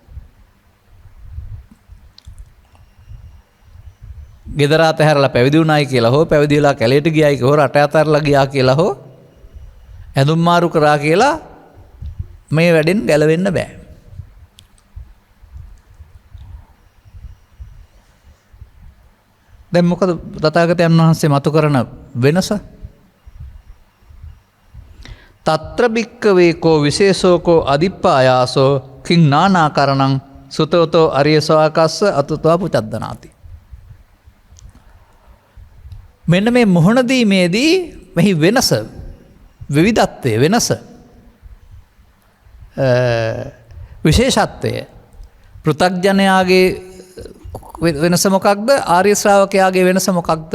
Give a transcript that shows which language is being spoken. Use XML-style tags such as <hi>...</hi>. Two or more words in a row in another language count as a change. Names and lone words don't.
<si>ගෙදර අතහැරලා පැවිදි වුණායි කියලා හෝ පැවිදි වෙලා කැලේට ගියායි කියලා හෝ රට අතහැරලා ගියා කියලා හෝ ඇඳුම් මාරු කරා කියලා මේ වැඩෙන් ගැලවෙන්න බෑ. දැන් මොකද තථාගතයන් වහන්සේ මතු කරන වෙනස?</si> <pi>తත්‍ර භික්ඛවේ කෝ විශේෂෝකෝ අදිප්පායාසෝ කිං නානාකරණං සුතවතෝ අරිය ශ්‍රාවකස්ස අතුතවා පුචද්දනාති.</pi> <si>මෙන්න මේ මොහොන දීමේදී මෙහි වෙනස විවිධත්වය වෙනස විශේෂත්වය පෘථග්ජනයාගේ වෙනස මොකක්ද ආර්ය ශ්‍රාවකයාගේ වෙනස මොකක්ද?</si>